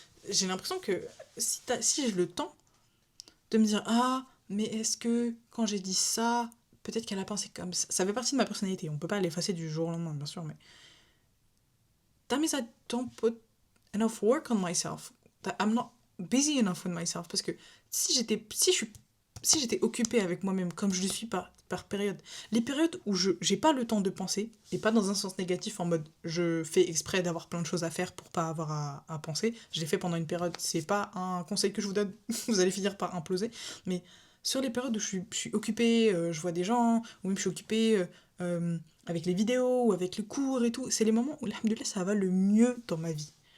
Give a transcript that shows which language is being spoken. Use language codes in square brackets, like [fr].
[fr] J'ai l'impression que si j'ai le temps de me dire ah, mais est-ce que quand j'ai dit ça, peut-être qu'elle a pensé comme ça. Ça fait partie de ma personnalité, on peut pas l'effacer du jour au lendemain, bien sûr, mais that means I don't put enough work on myself. [en] That I'm not busy enough with myself. [fr] Parce que si j'étais occupée avec moi-même, comme je le suis par période, les périodes où j'ai pas le temps de penser, et pas dans un sens négatif en mode je fais exprès d'avoir plein de choses à faire pour pas avoir à penser, je l'ai fait pendant une période, c'est pas un conseil que je vous donne, vous allez finir par imploser, mais sur les périodes où je suis occupée, je vois des gens, ou même je suis occupée avec les vidéos, ou avec le cours et tout, c'est les moments où, alhamdoulilah, ça va le mieux dans ma vie.